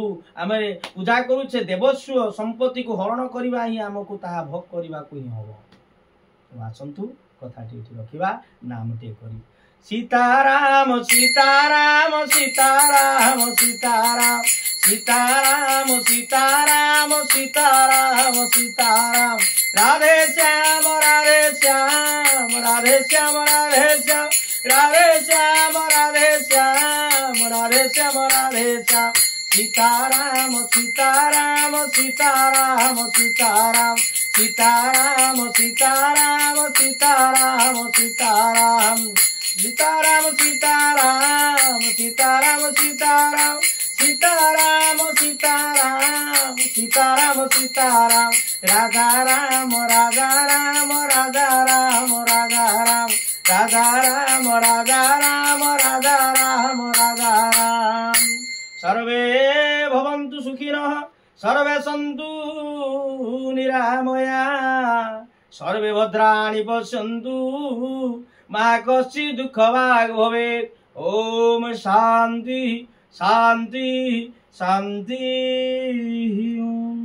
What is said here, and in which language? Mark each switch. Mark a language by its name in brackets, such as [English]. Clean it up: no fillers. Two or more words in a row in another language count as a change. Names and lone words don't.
[Odia] ଆମେ ପୂଜା କରୁଛେ ଦେବସ୍ୱ ସମ୍ପତ୍ତିକୁ ହରଣ କରିବା ହିଁ ଆମକୁ ତାହା ଭୋଗ କରିବାକୁ ହିଁ ହବ ଆସନ୍ତୁ କଥାଟି ଏଠି ରଖିବା ନାମଟିଏ କରି ସୀତାରାମ ସୀତାରାମ ସୀତାରାମ ସୀତାରାମ ସୀତାରାମ ସୀତାରାମ ସୀତାରାମ ସୀତାରାମ ରାଧେ ଶ୍ୟାମ ରାଧେ ଶ୍ୟାମ ରାଧେ ଶ୍ୟାମ ରାଧେ ଶ୍ୟାମ राधे श्याम राधे श्याम राधे श्याम राधे श्याम सीताराम सीताराम सीताराम सीताराम सीताराम सीताराम सीताराम सीताराम सीताराम सीताराम सीताराम सीताराम सीताराम सीताराम सीताराम सीताराम राधा राम राधा [Sanskrit] राम राधा राम राधा राम राधा राम राधा राम राधा राम राधा राम सर्वे भवन्तु सुखिनः सर्वे सन्तु निरामया सर्वे भद्राणि पश्यन्तु मा कश्चित् दुःखभाग् भवेत् ओम शान्ति शान्ति शान्ति।